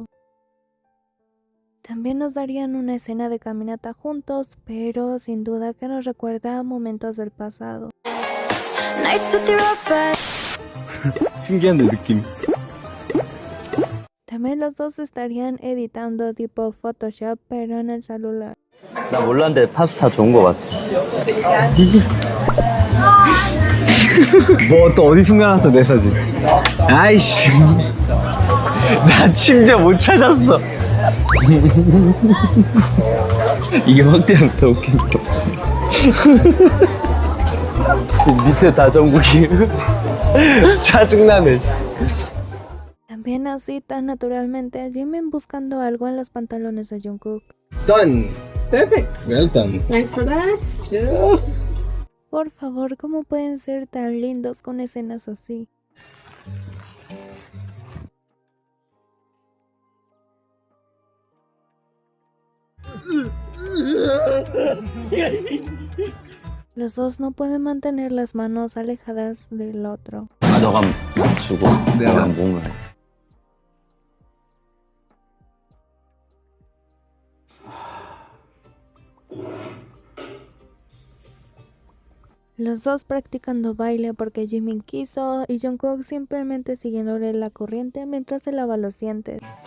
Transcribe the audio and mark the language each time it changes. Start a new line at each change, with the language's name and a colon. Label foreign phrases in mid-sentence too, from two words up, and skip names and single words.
Spanish: También nos darían una escena de caminata juntos, pero sin duda que nos recuerda a momentos del pasado.
Korean: 신기한데 느낌.
Spanish: También los dos estarían editando tipo Photoshop, pero en el celular.
Korean: 나 몰랐는데 파스타 좋은 거 같아. 뭐 또 어디 숨겨놨어 내 사진. 아이씨. 나 심지어 못 찾았어. 이게 확대하면 더 웃긴다. 밑에 다 정국이. 짜증나네.
Spanish: También así tan naturalmente, Jimin buscando algo en los pantalones de Jungkook.
English: Done. Perfect. Well done. Thanks for that.
Spanish: Por favor, ¿cómo pueden ser tan lindos con escenas así? Los dos no pueden mantener las manos alejadas del otro.
Korean: 너가 맞추고 내가 뭔가 해.
Spanish: Los dos practicando baile porque Jimin quiso y Jungkook simplemente siguiéndole la corriente mientras se lava los dientes.